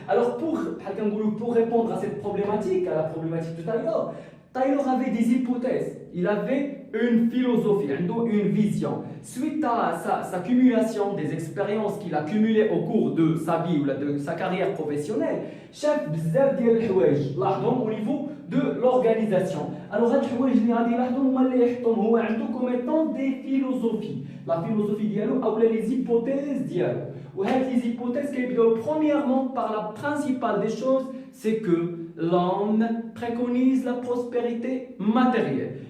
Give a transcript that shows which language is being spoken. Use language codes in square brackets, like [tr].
[fr] Alors pour répondre à cette problématique, à la problématique de Taylor, Taylor avait des hypothèses, il avait une philosophie, une vision. Suite à sa cumulation des expériences qu'il a cumulées au cours de sa vie ou de sa carrière professionnelle, [ar] chef bzaf ديال الحوايج لاحظهم [fr] au niveau de l'organisation. [ar] Alors هاد الحوايج اللي غادي يلاحظهم هما اللي يحطهم هو عنده [fr] comme étant des philosophies. La philosophie ديالو ou les hypothèses ديالو. وهاد les hypothèses كيبداو premièrement par la principale des choses, c'est que l'homme préconise la prospérité matérielle.